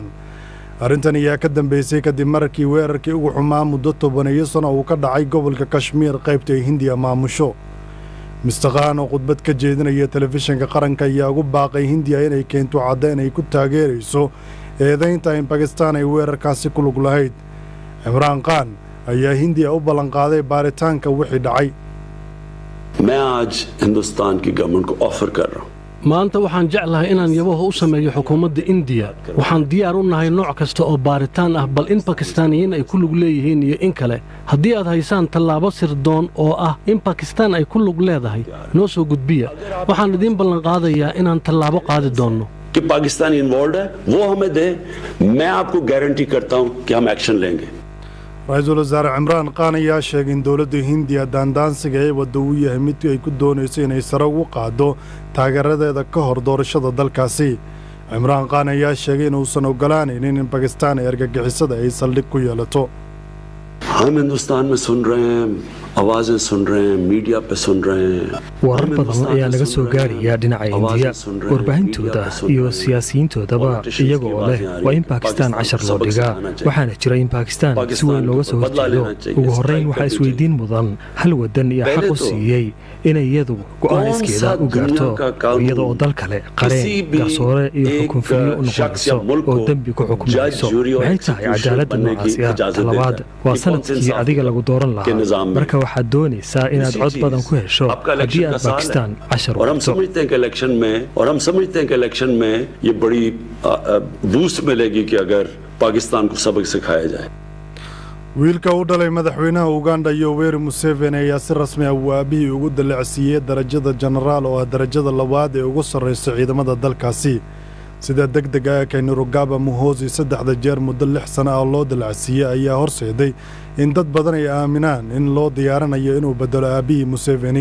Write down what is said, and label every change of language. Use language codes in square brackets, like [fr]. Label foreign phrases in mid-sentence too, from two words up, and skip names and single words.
[so] arrintan ayaa ka dambeysay kadib markii weerarkii ugu xumaa muddo 10 sano uu ka dhacay gobolka Kashmir qaybta ay Hindiya maamusho. Mr. Khan oo khudbad ka jeedinaya telefishinka qaranka ayaa ugu baaqay Hindiya inay keento caddayn ay ku taageerayso eedaynta in Pakistan ay weerarkaasi ku lug lahayd. Imran Khan ayaa Hindiya u ballan qaaday baaritaanka wixii dhacay. [ur] میں آج ہندوستان کی گورنمنٹ کو آفر کر رہا ہوں [so] maanta waxaan jeclahay inaan yabaha u sameeyo xukuumadda India waxaan diyaar u nahay nooc kasta oo baaritaan ah bal in Pakistaaniyiin ay ku lug leeyihiin iyo in kale haddii aad haysaan tallaabo sirdoon oo ah in Pakistan ay ku lug leedahay noo soo gudbiya waxaan idin ballan qaadayaa inaan tallaabo qaadi doono [ur] کہ پاکستان انوالوڈ ہے وہ ہمیں دے میں آپ کو گارنٹی کرتا ہوں کہ ہم ایکشن لیں گے. [so] ra'iisul wasaare Imran Khan ayaa sheegay in dawladda Hindiya daandaansiga ay waddo u yahay mid ay ku doonayso inay sare ugu qaado taageeradeeda ka hor doorashada dalkaasi. Imran Khan ayaa sheegay in uusan ogolaanaynin in Pakistan ay argagixisada ay saldhig ku yeelato. [ur] ہم ہندوستان میں سن رہے ہیں آوازیں سن رہے ہیں میڈیا پہ سن رہے ہیں [so] warar badan ayaa laga soo gaarayaa dhinaca Hindiya warbaahintooda iyo siyaasiyiintoodaba iyagoo leh waa in Pakistan cashar loo dhigaa waxaana jira in Pakistan si weyn looga soo horjeedo ugu horreyn waxa isweydiin mudan hal wadan iyo xaq u siiyay inay iyadu go'aan iskeeda u gaarto iyada oo dal kale qareen garsoore iyo xukun fuliyo u noqonayso oo dambi ku xukumayso waxay tahay cadaaladda noocaasi ah talabaad waa sanadkii adiga lagu dooran lahaa marka waxaad doonaysaa inaad cod badan ku hesho haddii aad Pakistan cashar [ur] اور ہم سمجھتے ہیں کہ الیکشن میں یہ بڑی بوسٹ ملے گی کہ اگر پاکستان کو سبق سکھایا جائے. [so] wiilka u dhalay madaxweynaha Uganda Yoweri Museveni ayaa si rasmi ah waabihii ugu dalacsiyay darajada generaal oo ah darajada labaad ee ugu sarreysa ciidamada dalkaasi. sida degdega ah Kainerugaba Muhoozi 3 jeer muddo 6 sano ah loo dalacsiyay ayaa horseeday in dad badan ay aaminaan in loo diyaarinayo inuu bedelo aabihii Museveni.